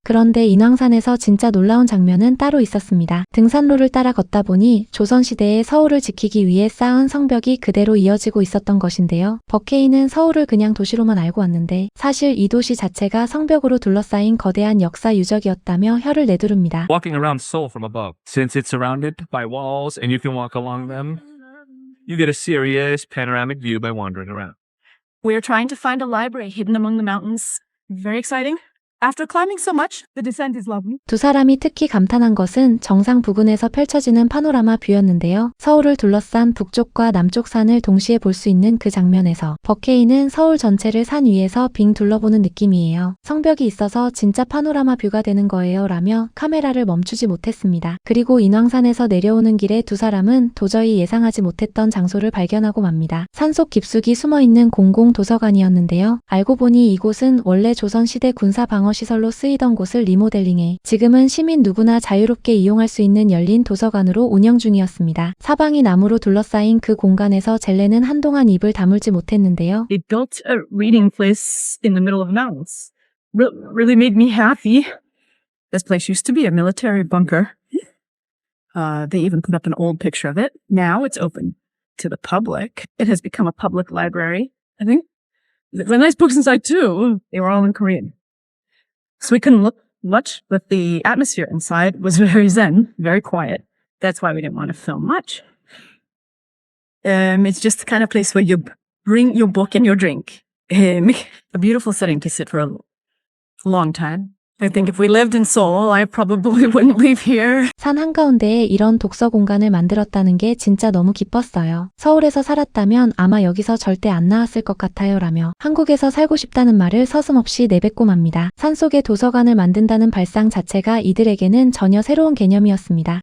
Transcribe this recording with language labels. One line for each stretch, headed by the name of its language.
Korean: 그런데 인왕산에서 진짜 놀라운 장면은 따로 있었습니다. 등산로를 따라 걷다 보니 조선시대에 서울을 지키기 위해 쌓은 성벽이 그대로 이어지고 있었던 것인데요. 버케이는 서울을 그냥 도시로만 알고 왔는데 사실 이 도시 자체가 성벽으로 둘러싸인 거대한 역사 유적이었다며 혀를 내두릅니다.
English: Walking around Seoul from above, since it's surrounded by walls and you can walk along them, you get a serious panoramic view by wandering around. We're trying to find a library hidden among the mountains. Very exciting. After climbing so much, the descent is lovely.
Korean: 두 사람이 특히 감탄한 것은 정상 부근에서 펼쳐지는 파노라마 뷰였는데요. 서울을 둘러싼 북쪽과 남쪽 산을 동시에 볼 수 있는 그 장면에서 버케이는 서울 전체를 산 위에서 빙 둘러보는 느낌이에요. 성벽이 있어서 진짜 파노라마 뷰가 되는 거예요 라며 카메라를 멈추지 못했습니다. 그리고 인왕산에서 내려오는 길에 두 사람은 도저히 예상하지 못했던 장소를 발견하고 맙니다. 산속 깊숙이 숨어있는 공공도서관이었는데요. 알고 보니 이곳은 원래 조선시대 군사방어 시설로 쓰이던 곳을 리모델링해 지금은 시민 누구나 자유롭게 이용할 수 있는 열린 도서관으로 운영 중이었습니다. 사방이 나무로 둘러싸인 그 공간에서 젤레는 한동안 입을 다물지 못했는데요.
English: They built a reading place in the middle of the mountains. Really made me happy. This place used to be a military bunker. They even put up an old picture of it. Now it's open to the public. It has become a public library, I think. There were nice books inside too. They were all in Korean. So we couldn't look much, but the atmosphere inside was very zen, very quiet. That's why we didn't want to film much. It's just the kind of place where you bring your book and your drink. A beautiful setting to sit for a long time. I think if we lived in Seoul, I probably wouldn't leave here.
Korean: 산 한가운데에 이런 독서 공간을 만들었다는 게 진짜 너무 기뻤어요. 서울에서 살았다면 아마 여기서 절대 안 나왔을 것 같아요 라며 한국에서 살고 싶다는 말을 서슴없이 내뱉고 맙니다. 산속에 도서관을 만든다는 발상 자체가 이들에게는 전혀 새로운 개념이었습니다.